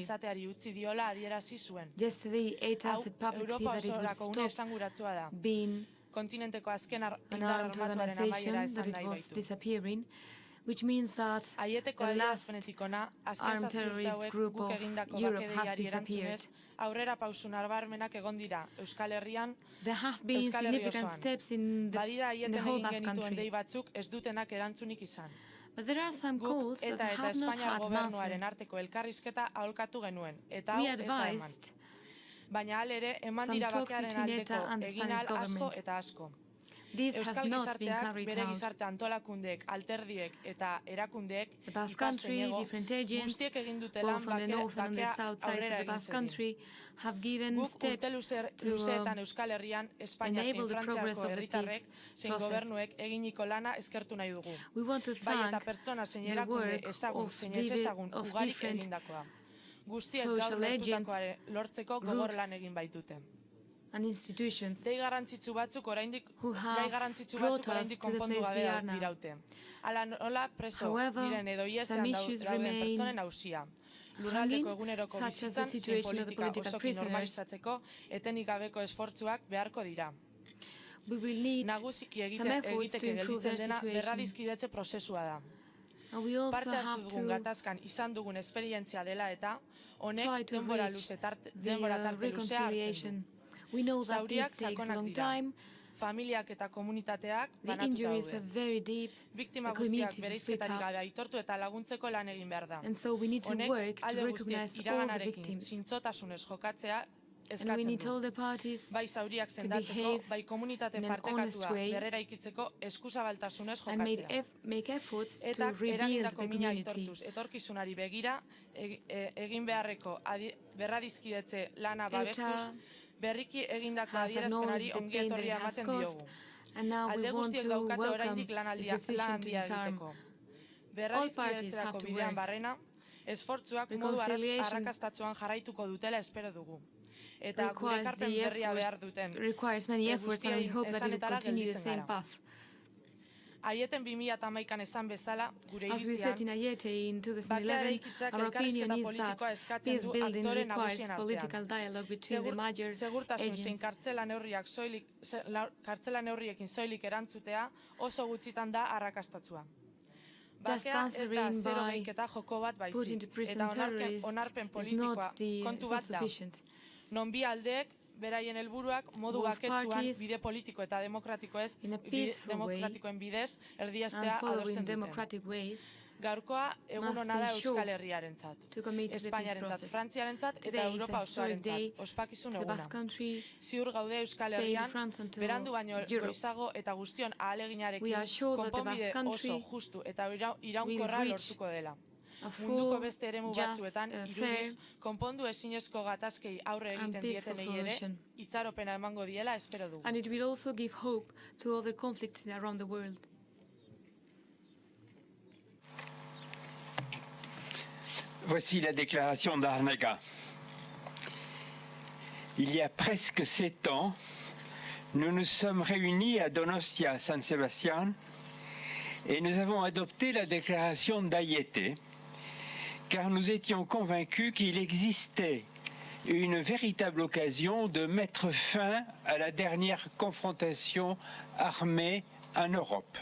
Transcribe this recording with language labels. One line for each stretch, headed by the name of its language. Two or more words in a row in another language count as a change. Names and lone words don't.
English: Yesterday ETA said publicly that it would stop being an armed organization, that it was disappearing, which means that the last armed terrorist group of Europe has disappeared. There have been significant steps in the whole Basque country, But there are some
Basque: Guk
English: calls that
Basque: eta
English: have not
Basque: Espainiar
English: had an
Basque: gobernuaren
English: answer.
Basque: arteko elkarrizketa aholkatu genuen, eta hau
English: We
Basque: ez da eman.
English: advised
Basque: Baina alere, eman
English: some
Basque: dira
English: talks
Basque: bakearen
English: between ETA
Basque: aldeko
English: and the
Basque: egin
English: Spanish
Basque: asko
English: government.
Basque: eta asko.
English: This has
Basque: Euskal
English: not been
Basque: gizarteak,
English: carried
Basque: bere
English: out.
Basque: gizarte antolakundeek, alderdiek eta erakundeek,
English: The Basque
Basque: ipar
English: Country,
Basque: zeinego,
English: different agents,
Basque: guztiek egin dute lan
English: both on the north and on the
Basque: bakea
English: south sides of
Basque: aurrera
English: the
Basque: egin
English: Basque
Basque: zedin.
English: Country, have given
Basque: Guk
English: steps
Basque: urte
English: to
Basque: luzeetan Euskal Herrian, Espainia zein
English: enable the progress
Basque: Frantziako
English: of the
Basque: herritarrek,
English: peace
Basque: zein
English: process.
Basque: gobernuek eginiko lana eskertu nahi dugu.
English: We want to
Basque: Bai eta
English: thank
Basque: pertsona zein
English: the
Basque: erakunde
English: work
Basque: ezagun
English: of
Basque: zein ez ezagun
English: of
Basque: ugarik
English: different
Basque: egindakoa. Guztiek
English: social
Basque: gaur
English: agents,
Basque: lortzeko gogor
English: groups,
Basque: lan egin baitute.
English: and institutions
Basque: Gai garrantzitsu batzuk oraindik
English: who have
Basque: oraindik
English: brought us to the
Basque: konpondu
English: place
Basque: gabe
English: we are now.
Basque: diraute. Hala nola preso
English: However,
Basque: diren edo iesean
English: some issues
Basque: dauden
English: remain
Basque: pertsonen ausia. Lurraldeko
English: hanging,
Basque: eguneroko
English: such as the
Basque: bizitzan zein
English: situation of the
Basque: politika
English: political
Basque: osoki
English: prisoners.
Basque: normalizatzeko etenik gabeko esfortzuak beharko dira.
English: We will need
Basque: Nagusiki
English: some efforts to
Basque: egiteke
English: improve
Basque: gelditzen
English: their
Basque: dena
English: situation.
Basque: berradizkidetze prozesua da.
English: And we also
Basque: Parte hartu
English: have
Basque: dugun
English: to
Basque: gatazkan izan dugun esperientzia dela eta honek
English: try to
Basque: denbora
English: reach
Basque: luze tarte
English: the
Basque: luzea hartzen du.
English: reconciliation. We know that
Basque: Zauriak
English: this takes a
Basque: sakonak
English: long
Basque: dira.
English: time.
Basque: Familiak eta komunitateak
English: The
Basque: banatuta
English: injuries are
Basque: daude.
English: very deep.
Basque: Biktima
English: The
Basque: guztiak
English: communities are split
Basque: bereizketarik
English: up.
Basque: gabe aitortu eta laguntzeko lan egin behar da.
English: And so we need to
Basque: Honek
English: work to
Basque: alde guztiek
English: recognize all the
Basque: iraganarekin
English: victims.
Basque: zintzotasunez jokatzea
English: And we
Basque: eskatzen
English: need
Basque: du.
English: all the parties
Basque: Bai zauriak
English: to
Basque: sendatzeko,
English: behave
Basque: bai komunitate
English: in an honest
Basque: partekatua
English: way
Basque: berrera ikitzeko eskuzabaltasunez
English: and
Basque: jokatzea.
English: make efforts to
Basque: Eta
English: rebuild
Basque: eragindako
English: the
Basque: mina
English: community.
Basque: aitortuz etorkizunari begira egin beharreko berradizkidetze lana
English: ETA
Basque: babestuz berriki egindako
English: has
Basque: adierazpenari
English: acknowledged the
Basque: ongi
English: pain that
Basque: etorria
English: it has
Basque: ematen
English: caused,
Basque: diogu.
English: and now we
Basque: Alde
English: want
Basque: guztiek
English: to
Basque: daukate
English: welcome
Basque: oraindik lan
English: the
Basque: handia
English: decision to disarm.
Basque: egiteko.
English: All parties have
Basque: Berradizkidetzerako
English: to
Basque: bidean
English: work.
Basque: barrena, esfortzuak modu
English: Reconciliation
Basque: arrakastatsuan jarraituko dutela espero dugu. Eta gure
English: requires
Basque: ekarpen
English: the
Basque: berria behar
English: efforts,
Basque: duten.
English: requires many efforts, and we
Basque: guztien
English: hope that it will
Basque: esanetara
English: continue the
Basque: gelditzen
English: same
Basque: gara.
English: path.
Basque: Aieten 2011an esan bezala, gure
English: As we said in
Basque: iritzian,
English: Ayete in
Basque: bakea
English: 2011,
Basque: eraikitzak
English: our opinion
Basque: elkarrizketa
English: is
Basque: politikoa
English: that
Basque: eskatzen
English: peace
Basque: du
English: building
Basque: aktore
English: requires
Basque: nagusien
English: political
Basque: artean.
English: dialogue between the major
Basque: Segurtasun zein
English: agents.
Basque: kartzela neurriekin soilik erantzutea oso gutxitan da arrakastatsua.
English: Thus
Basque: Bakea ez da
English: answering zero by
Basque: behinketa joko bat
English: put
Basque: baizik,
English: into prison
Basque: eta
English: terrorists
Basque: onarpen
English: is
Basque: politikoa
English: not the
Basque: kontu bat da.
English: sufficient.
Basque: Non bi aldeek beraien helburuak modu
English: Both
Basque: baketsuan
English: parties
Basque: bide politiko eta
English: in a peaceful way
Basque: demokratikoen bidez
English: and
Basque: erdiestea
English: following
Basque: adosten duten.
English: democratic ways
Basque: Gaurkoa egun
English: must
Basque: ona da
English: ensure
Basque: Euskal Herriarentzat,
English: to commit to the peace
Basque: Espainiarentzat,
English: process.
Basque: Frantziarentzat eta
English: Today is
Basque: Europa
English: a historic day
Basque: osoarentzat, ospakizun
English: to the
Basque: eguna.
English: Basque Country,
Basque: Ziur gaude Euskal
English: Spain,
Basque: Herrian,
English: France and to
Basque: berandu baino
English: Europe.
Basque: goizago eta guztion ahaleginarekin
English: We are sure that the
Basque: konponbide
English: Basque Country
Basque: oso justu eta iraunkorra
English: will reach
Basque: lortuko dela.
English: a
Basque: Munduko
English: full,
Basque: beste eremu
English: just,
Basque: batzuetan,
English: fair
Basque: irudiz, konpondu ezinezko gatazkei aurre
English: and
Basque: egiten
English: peaceful
Basque: dietenei ere,
English: solution.
Basque: itxaropena emango diela espero dugu.
English: And it will also give hope to other conflicts around the world.
French: Voici la déclaration d'Arnaga. Il y a presque 7 ans, nous nous sommes réunis à Donostia, San Sebastián, et nous avons adopté la déclaration d'Ayete, car nous étions convaincus qu'il existait une véritable occasion de mettre fin à la dernière confrontation armée en Europe.